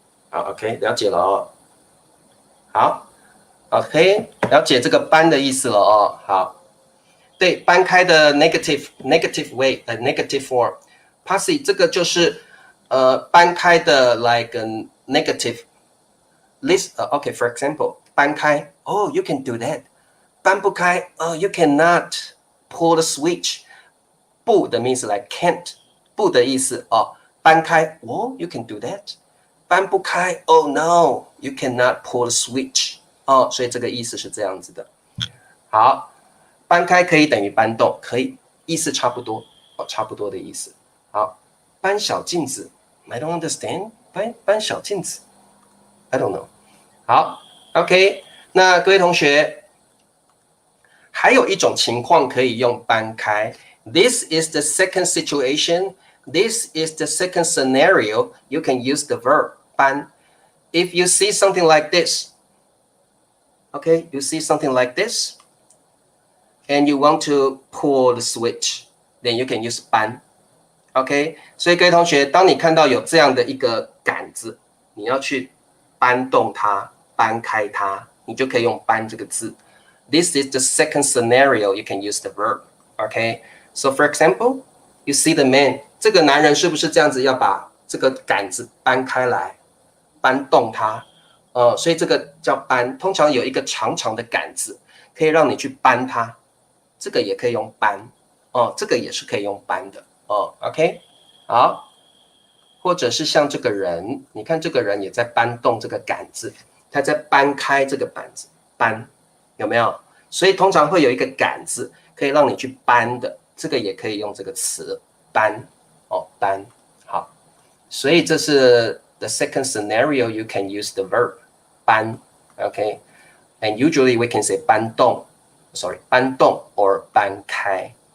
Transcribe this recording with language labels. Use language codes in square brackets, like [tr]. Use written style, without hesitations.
[zh] 好 ，OK， 了解了哦。好 ，OK， 了解这个搬的意思了哦。好，对，搬开的 [en] negative way， negative form。 Passy [zh] 这个就是搬开的 [en] like a negative。List, okay, for example, 搬开 oh, you can do that. 搬不开 oh, you cannot pull the switch. 不的 means like can't. 不的意思哦，搬开 oh, you can do that. 搬不开 oh no, you cannot pull the switch. [zh] 哦，所以这个意思是这样子的。好，搬开可以等于搬动，可以，意思差不多哦，差不多的意思。 [en] 好，搬小镜子 I don't understand. 搬小镜子I don't know. [zh] 好 ，OK， 那各位同学，还有一种情况可以用搬开。 [en] This is the second situation. This is the second scenario. You can use the verb 搬。If you see something like this, okay, you see something like this, and you want to pull the switch, then you can use 搬。 [zh] OK， 所以各位同学，当你看到有这样的一个杆子，你要去搬动它，搬开它，你就可以用搬这个字。 [en] This is the second scenario. You can use the verb. Okay. So for example, you see the man. [zh] 这个男人是不是这样子要把这个杆子搬开来，搬动它？所以这个叫搬。通常有一个长长的杆子，可以让你去搬它。这个也可以用搬。这个也是可以用搬的。 OK， 好。或者是像这个人，你看这个人也在搬动这个杆子，他在搬开这个板子，搬有没有？所以通常会有一个杆子可以让你去搬的，这个也可以用这个词搬搬。 [en] 好， [zh] 所以这是 [en] the second scenario you can use the verb 搬 ，OK， and usually we can say 搬动 搬动 or 搬开。